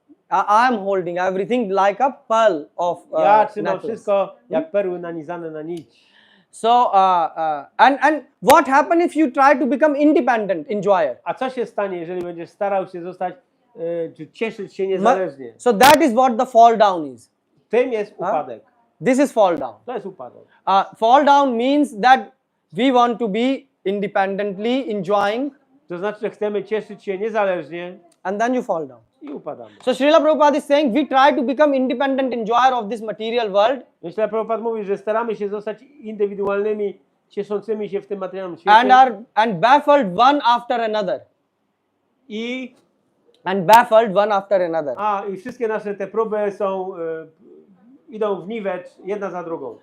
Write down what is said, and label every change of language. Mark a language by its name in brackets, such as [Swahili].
[English] I am holding everything like a pearl of [Polish] Ja trzymam [English] necklace. [Polish] wszystko jak perły nanizane na nić. [English] So, and what happens if you try to become independent enjoyer? [Polish] A co się stanie, jeżeli będziesz starał się zostać, czy cieszyć się niezależnie? [English] So that is what the fall down is. [Polish] Tym jest upadek. [English] This is fall down. [Polish] To jest upadek. [English] Fall down means that we want to be independently enjoying, [Polish] To znaczy, że chcemy cieszyć się niezależnie [English] and then you fall down. [Polish] i upadamy. [English] So Srila Prabhupada is saying we try to become independent enjoyer of this material world, [Polish] Myślę, Prabhupada mówi, że staramy się zostać indywidualnymi, cieszącymi się w tym materialnym świecie. [English] and baffled one after another. [Polish] I wszystkie nasze te próby są, idą w niwecz jedna za drugą.